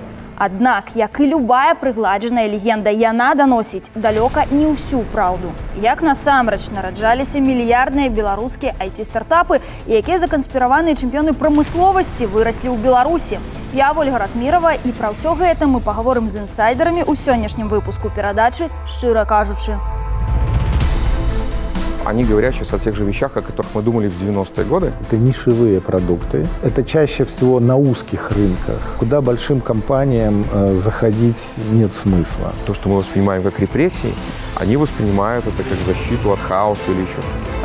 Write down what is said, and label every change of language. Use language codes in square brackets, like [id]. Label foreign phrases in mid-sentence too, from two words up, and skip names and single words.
[be] Аднак, як і любая прыгладжаная легенда, яна даносіць далёка не ўсю праўду. Як насамрэч нараджаліся мільярдныя беларускія IT-стартапы, якія заканспіраваныя чэмпіёны прамысловасці выраслі ў Беларусі. Я Ольга Ратмірова, і пра ўсё гэта мы пагаворым з інсайдерамі ў сённяшнім выпуску перадачы «Шчыра кажучы». [ru] Они говорят сейчас о тех же вещах, о которых мы думали в 90-е годы. Это нишевые продукты. Это чаще всего на узких рынках, куда большим компаниям заходить нет смысла. То, что мы воспринимаем как репрессии, они воспринимают это как защиту от хаоса или еще что-то.